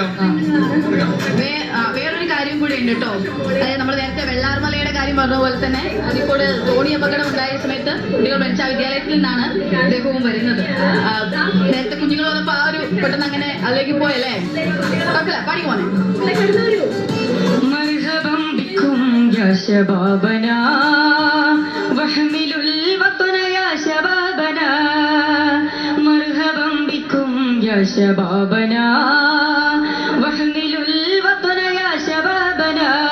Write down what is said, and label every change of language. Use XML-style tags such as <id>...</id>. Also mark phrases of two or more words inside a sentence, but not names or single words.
<ml>വേറൊരു കാര്യം കൂടി ഉണ്ട് കേട്ടോ. അതായത് നമ്മൾ നേരത്തെ വെള്ളാർമലയുടെ കാര്യം പറഞ്ഞ പോലെ തന്നെ അരീക്കോട് തോണി അപകടം ഉണ്ടായ സമയത്ത് കുട്ടികൾ പഠിച്ച വിദ്യാലയത്തിൽ നിന്നാണ് അദ്ദേഹവും വരുന്നത്. നേരത്തെ കുഞ്ഞുങ്ങൾ വന്നപ്പോ ആ ഒരു പെട്ടെന്ന് അങ്ങനെ അതിലേക്ക് പോയല്ലേ? കുഴപ്പമില്ല, പാടി പോനെ.</ml> <ar>مرحبا بكم يا شبابنا واحملوا الوطن يا شبابنا مرحبا بكم يا شبابنا واحملوا الوطن يا شبابنا</ar>